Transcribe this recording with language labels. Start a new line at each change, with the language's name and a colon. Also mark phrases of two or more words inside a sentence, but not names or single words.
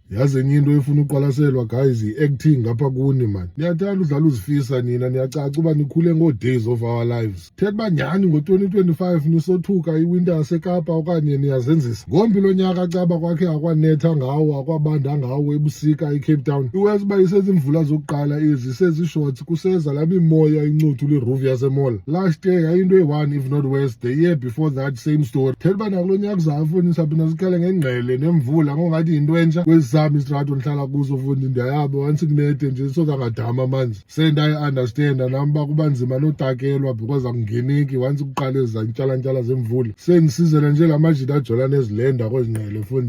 Xhosa: yazi enye into efuna uqwalaselwa guys i-acting ngapha kuni man. Niyathanda udlala uzifisa nina, niyacaca uba nikhule ngoo-days of our lives. Thetha uba nyhani ngo-2025 nisothuka iwinter yaseKapa okanye niyazenzisa. Ngombi lo nyaka caba kwakhe akwanetha ngawo akwabanda ngawo ebusika eCape Town. Iwesi uba isezimvula zokuqala ezi sezishorts kuseza laa mimoya incuthu liroof yasemall.
English: Last year
Xhosa: yayinto eyi-1
English: if not worse, the year before that same story.
Xhosa: Thetha uba nakulo nyaka uzayo foni saphinda sikhale ngengqele nemvula ngongathi yinto entsha kwezi zam istrato ndihlala kuzo fundi ndiyayaba once kunethe nje sokangadama amanzi. Sendayi-understanda nam uba kuba nzima notakelwa because akungeneki once kuqala ezi zantyala zemvula. Sendisizela nje la majita ajola nezilenda kwezi ngqele fondini.